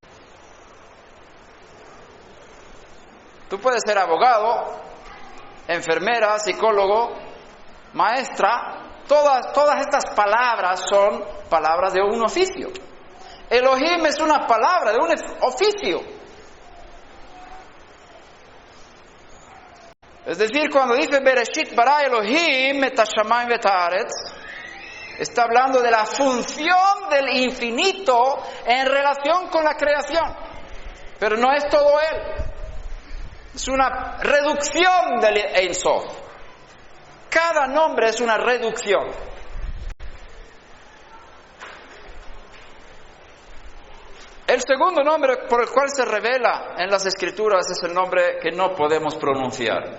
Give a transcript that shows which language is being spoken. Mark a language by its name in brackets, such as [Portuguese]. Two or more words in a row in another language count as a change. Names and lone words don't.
[Spanish] Tú puedes ser abogado, enfermera, psicólogo, maestra. Todas estas palabras son palabras de un oficio. Elohim es una palabra de un oficio. Es decir, cuando dice [Hebrew] בראשית ברא אלהים את השמים ואת הארץ, [Spanish] está hablando de la función del infinito en relación con la creación. Pero no es todo él. Es una reducción del Ein Sof. Cada nombre es una reducción. El segundo nombre por el cual se revela en las Escrituras es el nombre que no podemos pronunciar.